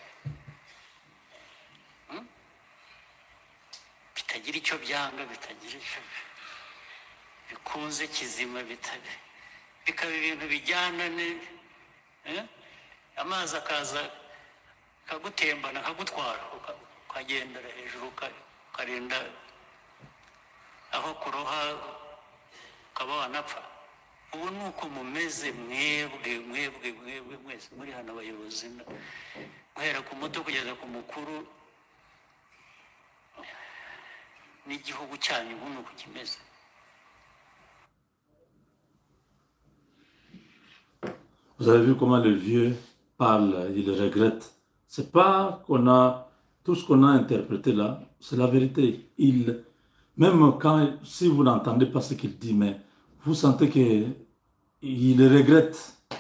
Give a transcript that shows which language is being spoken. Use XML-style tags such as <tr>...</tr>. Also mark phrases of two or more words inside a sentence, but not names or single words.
<rw>bitagira icyo byanga, bitagira icyo bikunze kizima, bikaba ibintu bijyana amazi akaza akagutembana akagutwara ukagendera hejuru ukarinda aho kuroha ukaba wanapfa. Ubu ni uko mumeze mwebwe mwese muri hano abayobozi, guhera ku muto kugeza ku mukuru n'igihugu cyanyu ubu ni uko kimeze.</rw> <fr>Vous avez vu comment le vieux parle, il regrette. C'est pas qu'on a tout ce qu'on a interprété là, c'est la vérité. Même quand, si vous n'entendez pas ce qu'il dit, mais vous sentez qu'il regrette.</fr>